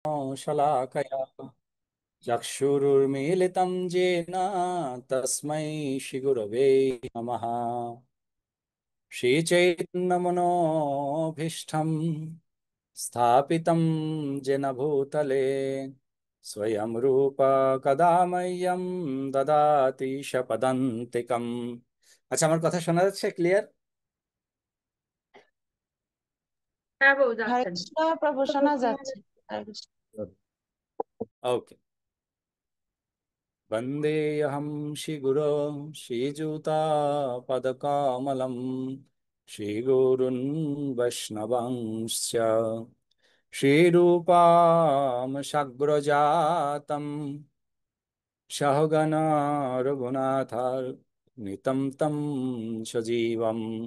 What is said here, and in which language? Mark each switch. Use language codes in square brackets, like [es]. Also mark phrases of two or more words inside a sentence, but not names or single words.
[sa] शलाकया चक्षुरुर्मीलितं येन तस्मै श्रीगुरवे नमः। श्रीचैतन्यमनोभीष्टं स्थापितं येन भूतले स्वयं रूप कदा मह्यं ददाति शपदन्तिकम्। [bn] আচ্ছা, আমার কথা শোনা যাচ্ছে ক্লিয়ার? হ্যাঁ বউ হরে যাচ্ছেন। কৃষ্ণ প্রভু, শোনা যাচ্ছে। হরে কৃষ্ণ। ওকে। [sa] वन्देऽहं श्रीगुरो श्रीयुतापदकमलं श्रीगुरून् वैष्णवांश्च श्रीरूपां साग्रजातं सहगण रघुनाथान्वितं तं सजीवम्